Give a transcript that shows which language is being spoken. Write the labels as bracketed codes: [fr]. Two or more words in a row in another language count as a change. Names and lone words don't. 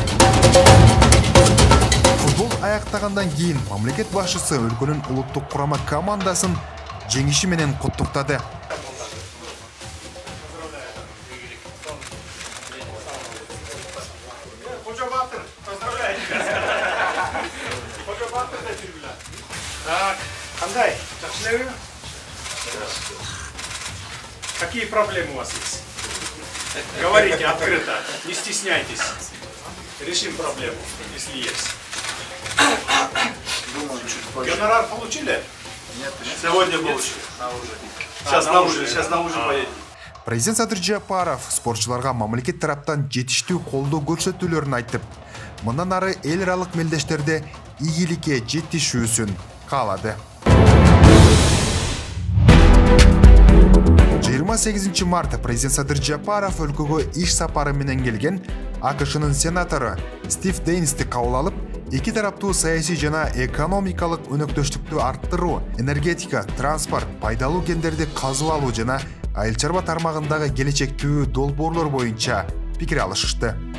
[ky] Футбол аяктагандан кийин мамлекет башчысы өлкөнүн улуттук курама командасын жеңиши менен куттуктады. Кандай? Жакшылабы? [ru] Какие проблемы у вас есть? Говорите открыто, не стесняйтесь. Решим проблему, если есть. Гонорар получили? Нет, сегодня получили. Сейчас на ужин поедем. [ky] Президент Садыр Жапаров спортчуларга мамлекет тараптан жетиштүү колдоо көрсөтүүлөрүн айтып, мындан ары эл аралык мелдештерде ийгиликке жетишүүсүн каалады. 28 марта президент Садыр Жапаров өлкөгө иш сапары менен келген АКШнын сенатору Стив Дейнсти кабыл алып, эки тараптуу саясий жана экономикалык өнөктөштүктү арттыруу, энергетика, транспорт, пайдалуу кендерди казып алуу жана айыл чарба тармагындагы келечектүү долбоорлор боюнча пикир алышышты.